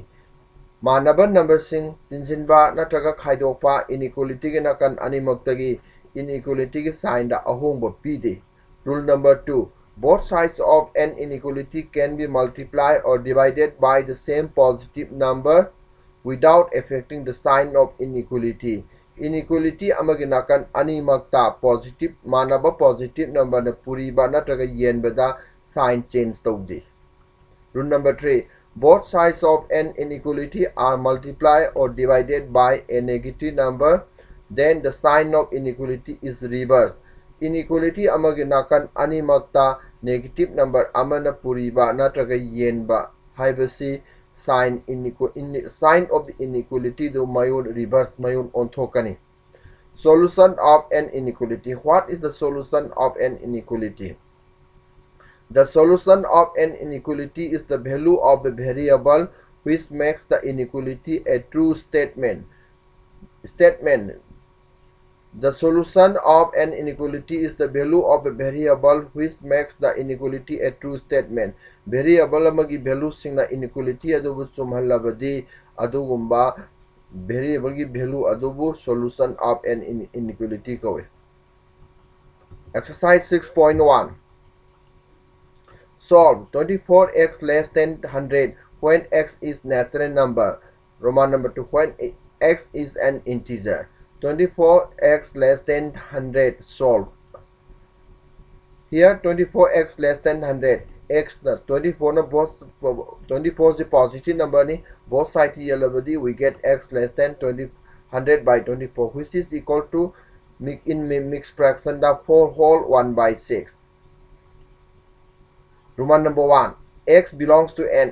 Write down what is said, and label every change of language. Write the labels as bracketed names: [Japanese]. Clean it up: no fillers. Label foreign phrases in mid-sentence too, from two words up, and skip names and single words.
[Manipuri] Manaba number sing tinjinba natraga khaidokpa inequality gi nakan animaktagi inequality gi sign da ahongba pide. [English] Rule number 2. Both sides of an inequality can be multiplied or divided by the same positive number without affecting the sign of inequality. [Manipuri] Inequality amaginakan animakta positive manaba [English] positive number [Manipuri] na puriba natraga yenbada [English] sign change [Manipuri] tawdi. [English] Rule number 3. Both sides of an inequality are multiplied or divided by a negative number, then the sign of inequality is reversed. [Manipuri] Inequality amaginakan animakta [English] negative number [Manipuri] amana puriba natraga yenba haibasi [English] sign of the inequality [Manipuri] do mayun reverse mayun onthokani. [English] Solution of an inequality. What is the solution of an inequality? The solution of an inequality is the value of the variable which makes the inequality a true statement. The solution of an inequality is the value of the variable which makes the inequality a true statement. [Manipuri] Variable amagi value singna inequality adubu sumhalabadi adugumba variable gi value adubu [English] solution of an inequality [Manipuri] kawe. [English] Exercise 6.1. Solve 24x less than 100 when x is natural number. Roman number 2 when x is an integer. 24x less than 100 solve. Here 24x less than 100 x na 24 na both 24 is the positive number ni both sides yellow we get x less than 100 by 24 which is equal to in mixed fraction the 4 whole 1 by 6. Roman number 1. X belongs to n.